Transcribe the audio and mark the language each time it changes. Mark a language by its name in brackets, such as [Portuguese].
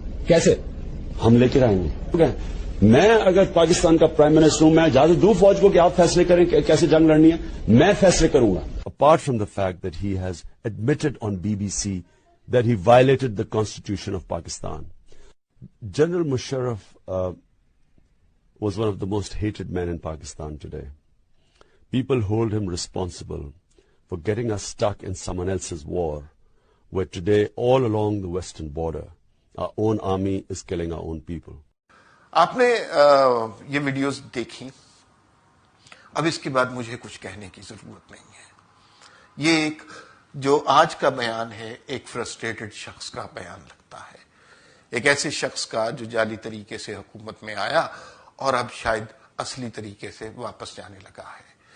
[Urdu] کیسے؟ ہم لے کے آئیں گے. میں اگر پاکستان کا پرائم منسٹر ہوں، میں اجازت دوں فوج کو کہ آپ فیصلے کریں کہ کیسے جنگ لڑنی ہے، میں فیصلے کروں گا. [English] Apart from the fact that he has admitted on BBC that he violated the constitution of Pakistan. General Musharraf was one of the most hated men in Pakistan today. People hold him responsible for getting us stuck in someone else's war, where today all along the western border, our own army is killing our own people. [Urdu] آپ نے یہ videos دیکھی. اب اس کے بعد مجھے کچھ کہنے کی ضرورت نہیں ہے. یہ ایک جو آج کا بیان ہے ایک فرسٹریٹڈ شخص کا بیان لگتا ہے، ایک ایسے شخص کا جو جعلی طریقے سے حکومت میں آیا اور اب شاید اصلی طریقے سے واپس جانے لگا ہے.